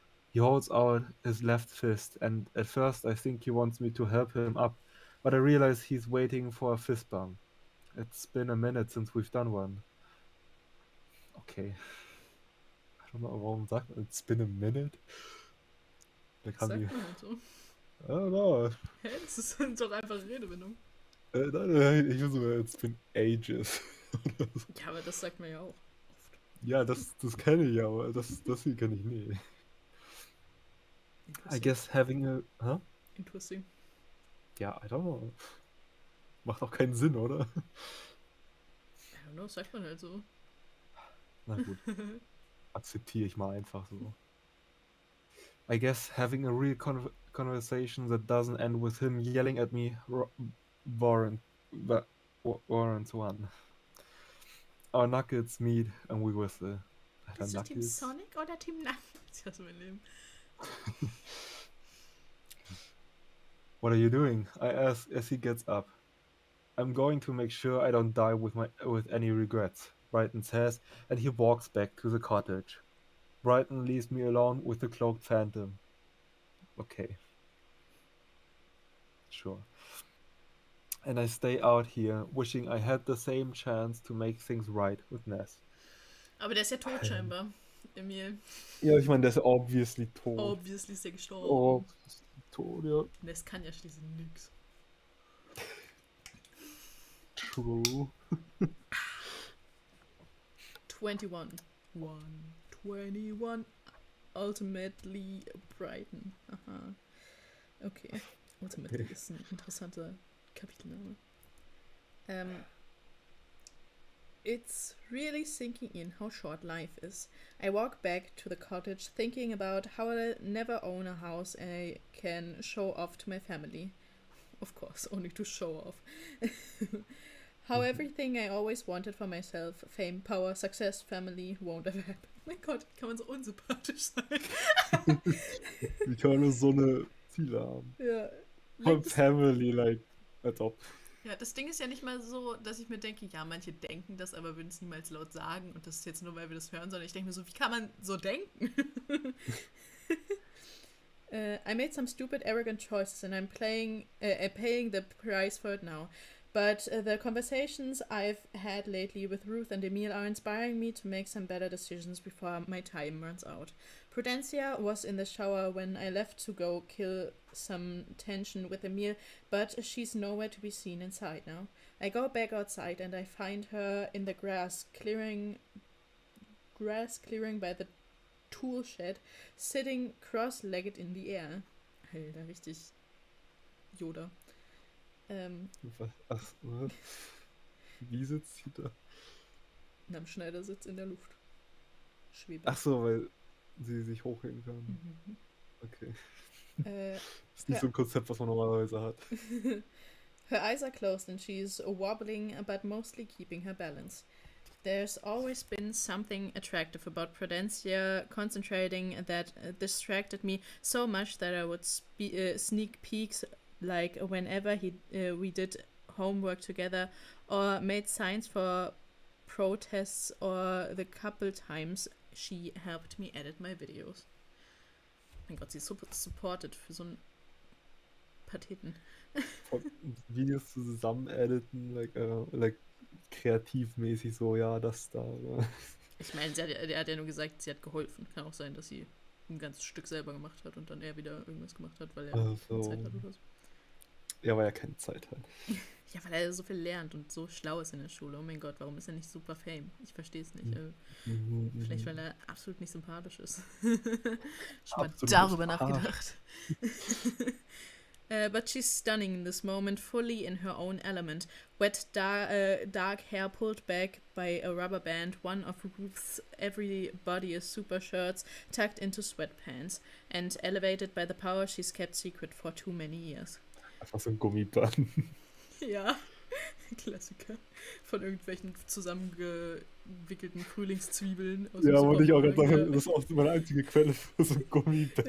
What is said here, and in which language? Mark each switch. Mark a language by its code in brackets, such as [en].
[en] He holds out his left fist, and at first I think he wants me to help him up, but I realize he's waiting for a fist bump. It's been a minute since we've done one. Okay. I don't know, [de] warum sagt man [en] it's been a minute? [de] Da Das kann sagt die. man halt so. [en] I don't know. Hä? [de] Das ist doch einfach Redewendung. Nein, ich muss mal, [en] it's been ages. [de] Ja, aber das sagt man ja auch oft. Ja, das kenne ich, aber das hier kenne ich nie. [en] I guess having a. Huh? Interesting. Ja, I don't know. [de] Macht auch keinen Sinn, oder? [en] I don't know, [de] sagt man halt so. Na gut. Akzeptiere ich mal einfach so. [en] I guess having a real conversation that doesn't end with him yelling at me warrants one. Our knuckles meet and we whistle. [de] Alter, Bist du Team Knuckles. Sonic oder Team Knuckles? Ich hasse mein Leben. [en] What are you doing? I ask as he gets up. I'm going to make sure I don't die with any regrets, Brighton says, and he walks back to the cottage. Brighton leaves me alone with the cloaked phantom. Okay. Sure. And I stay out here, wishing I had the same chance to make things right with Ness. [de] Aber der ist ja tot scheinbar, Emil. Ja, ich meine, der ist obviously tot. Obviously ist er gestorben. Oh, tot, ja. Ness kann ja schließlich nix. [en] True. 21. 21. Ultimately Brighton. Aha. Okay. [de] Ultimately ist ein interessanter Kapitelname. [en] It's really sinking in how short life is. I walk back to the cottage thinking about how I'll never own a house I can show off to my family. Of course, only to show off. How everything I always wanted for myself, fame, power, success, family, won't ever happen. [de] Oh mein Gott, wie kann man so unsympathisch sein? Wie kann man so eine Ziele haben? Ja. Von Family, like, als ob. Ja, das Ding ist ja nicht mal so, dass ich mir denke, ja, manche denken das, aber würden es niemals laut sagen und das ist jetzt nur, weil wir das hören, sondern ich denke mir so, wie kann man so denken? [en] I made some stupid, arrogant choices and I'm paying the price for it now. But the conversations I've had lately with Ruth and Emil are inspiring me to make some better decisions before my time runs out. Prudencia was in the shower when I left to go kill some tension with Emil, but she's nowhere to be seen inside now. I go back outside and I find her in the grass clearing by the tool shed, sitting cross-legged in the air. [de] Alter, richtig Yoda. Ach, was? Wie sitzt sie da? Am Schneidersitz in der Luft. Schwebe. Ach so, weil sie sich hochheben kann. Mhm. Okay. Ist nicht so ein Konzept, was man normalerweise hat. [en] Her eyes are closed and she's wobbling, but mostly keeping her balance. There's always been something attractive about Prudencia concentrating that distracted me so much that I would sneak peeks like whenever we did homework together or made signs for protests or the couple times she helped me edit my videos. [de] Mein Gott, sie ist super supported für so einen Patheten. Videos zusammen editen, like kreativmäßig so, ja, das da. Ja. Ich meine, er hat ja nur gesagt, sie hat geholfen. Kann auch sein, dass sie ein ganzes Stück selber gemacht hat und dann er wieder irgendwas gemacht hat, weil er keine Zeit hat oder so. Ja, weil er keine Zeit hat. Ja, weil er so viel lernt und so schlau ist in der Schule. Oh mein Gott, warum ist er nicht super Fame? Ich verstehe es nicht. Vielleicht, weil er absolut nicht sympathisch ist. Schon mal darüber nachgedacht. [en] But she's stunning in this moment, fully in her own element. Wet, dark hair pulled back by a rubber band, one of Ruth's everybody is super shirts tucked into sweatpants, and elevated by the power she's kept secret for too many years. [de] Einfach so ein Gummiband. Ja, Klassiker. Von irgendwelchen zusammengewickelten Frühlingszwiebeln. Ja, wollte ich auch gerade sagen, das ist auch meine einzige Quelle für so ein Gummiband.